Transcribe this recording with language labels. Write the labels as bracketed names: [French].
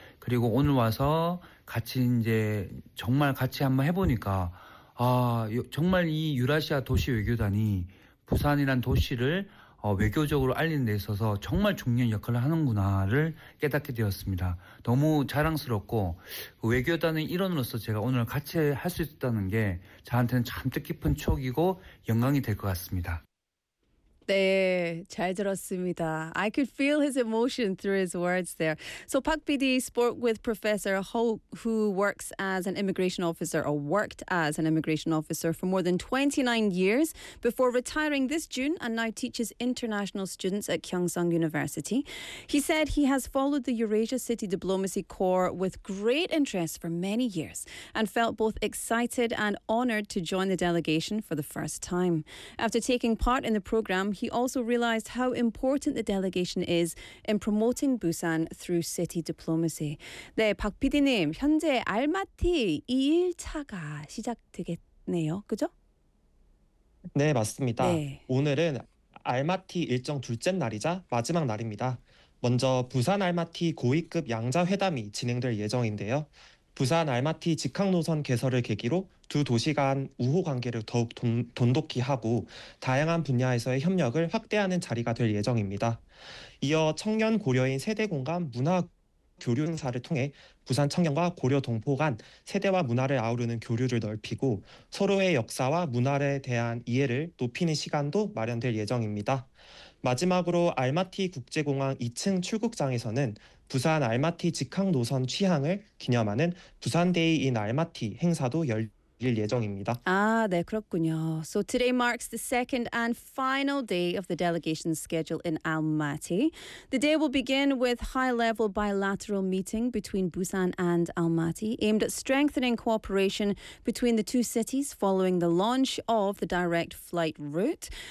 [Korean] 그리고 오늘 와서 같이 이제 정말 같이 한번 해보니까 아, 정말 이 유라시아 도시 외교단이 부산이란 도시를 외교적으로 알리는 데 있어서 정말 중요한 역할을 하는구나를 깨닫게 되었습니다. 너무 자랑스럽고 외교단의 일원으로서 제가 오늘 같이 할수 있었다는 게 저한테는 참 뜻깊은 추억이고 영광이 될것 같습니다. 네, 잘 들었습니다. [English] I could feel his emotion through his words there. So Park PD spoke with Professor Ho, who works as an immigration officer, or worked as an immigration officer for more than 29 years before retiring this June and now teaches international students at Kyungsung University. He said he has followed the Eurasia City Diplomacy Corps with great interest for many years and felt both excited and honored to join the delegation for the first time. After taking part in the program, he also realized how important the delegation is in promoting Busan through city diplomacy. [Korean] 네, 박 PD님, 현재 알마티 2일차가 시작되겠네요. 그죠? 네, 맞습니다. 네. 오늘은 알마티 일정 둘째 날이자 마지막 날입니다. 먼저 부산 알마티 고위급 양자회담이 진행될 예정인데요. 부산 알마티 직항 노선 개설을 계기로 두 도시 간 우호 관계를 더욱 돈독히 하고 다양한 분야에서의 협력을 확대하는 자리가 될 예정입니다. 이어 청년 고려인 세대 공감 문화 교류 행사를 통해 부산 청년과 고려 동포 간 세대와 문화를 아우르는 교류를 넓히고 서로의 역사와 문화에 대한 이해를 높이는 시간도 마련될 예정입니다. 마지막으로 알마티 국제공항 2층 출국장에서는 부산 알마티 직항 노선 취항을 기념하는 부산데이 인 알마티 행사도 열릴 예정입니다. 아, 네, 그렇군요. [English] So today marks the second and final day of the delegation's schedule in Almaty. The day will begin with high-level bilateral meeting between Busan and Almaty, aimed at strengthening cooperation between the two cities following the launch of the direct flight route.